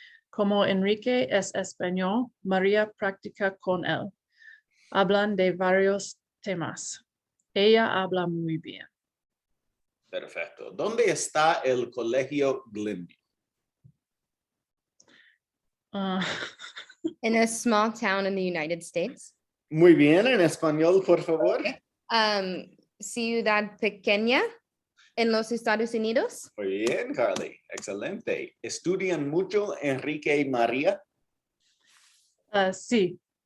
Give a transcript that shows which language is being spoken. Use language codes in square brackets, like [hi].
[es] Como Enrique es español, María practica con él. Hablan de varios temas. Ella habla muy bien. Perfecto. ¿Dónde está el Colegio Glenview? Uh, [en] In a small town in the United States. [es] Muy bien, en español, por favor. Ciudad pequeña en los Estados Unidos. Muy bien, Carly. Excelente. ¿Estudian mucho Enrique y María? sí.